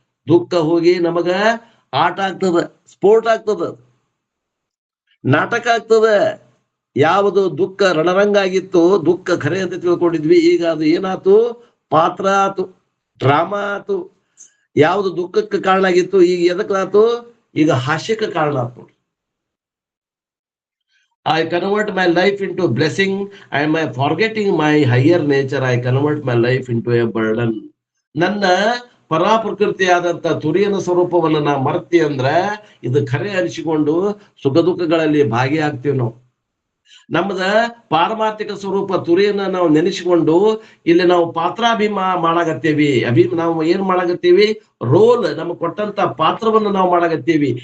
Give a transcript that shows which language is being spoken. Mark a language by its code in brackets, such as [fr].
[kn] ದುಃಖ ಹೋಗಿ ನಮಗ ಆಟ ಆಗ್ತದ, ಸ್ಪೋರ್ಟ್ ಆಗ್ತದ, ನಾಟಕ ಆಗ್ತದ. ಯಾವುದು ದುಃಖ ರಣರಂಗ ಆಗಿತ್ತು, ದುಃಖ ಖರೆ ಅಂತ ತಿಳ್ಕೊಂಡಿದ್ವಿ, ಈಗ ಅದು ಏನಾತು, ಪಾತ್ರ ಆತು, ಡ್ರಾಮಾ ಆತು. ಯಾವುದು ದುಃಖಕ್ಕೆ ಕಾರಣ ಆಗಿತ್ತು, ಈಗ ಎದಕ್ಕಾತು, ಈಗ ಹಾಸ್ಯಕ್ಕೆ ಕಾರಣ ಆತು. [en] I convert my life into blessing and by forgetting my higher nature, I convert my life into a burden. [kn] ನನ್ನ ಪರಾಪ್ರಕೃತಿಯಾದಂತ ತುರಿಯನ ಸ್ವರೂಪವನ್ನು ನಾ ಮರ್ತಿ ಅಂದ್ರ ಇದು ಖರೆ ಅನಿಸಿಕೊಂಡು ಸುಖ ದುಃಖಗಳಲ್ಲಿ ಭಾಗಿಯಾಗ್ತೀವಿ ನಾವು. ನಮ್ಮದ ಪಾರಮಾರ್ಥಿಕ ಸ್ವರೂಪ ತುರಿಯನ್ನ ನಾವು ನೆನೆಸಿಕೊಂಡು ಇಲ್ಲಿ ನಾವು ಪಾತ್ರಾಭಿಮಾನ ನಾವು ಏನ್ ಮಾಡಾಕತ್ತೀವಿ, ರೋಲ್ ನಮ್ಗೆ ಕೊಟ್ಟಂತ ಪಾತ್ರವನ್ನು ನಾವು ಮಾಡಾಕತ್ತೀವಿ.